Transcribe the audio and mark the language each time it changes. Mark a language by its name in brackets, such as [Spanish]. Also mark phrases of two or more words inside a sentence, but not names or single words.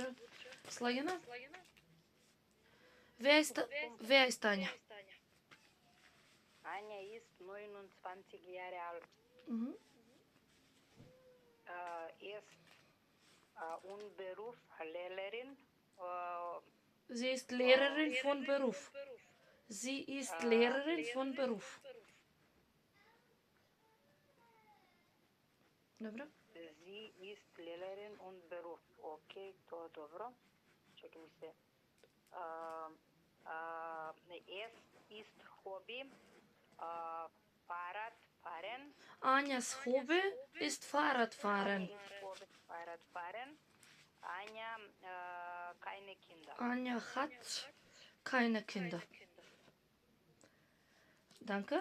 [Macedonian] Слагена? [German] Wer ist Anja? Anja ist 29 Jahre alt. Mhm. Ist und Beruf Lehrerin. Sie ist Lehrerin von Beruf. Sie ist Lehrerin von Beruf. [Macedonian] Добро? [German] Sie ist Lehrerin und Beruf. [Macedonian] Окей, тоа е добро. Чекай ми се. [German] Es ist Hobby. Fahrradfahren. Anjas Hobby ist Fahrradfahren. Fahrradfahren. Anja keine Kinder. Anja hat keine Kinder. Danke.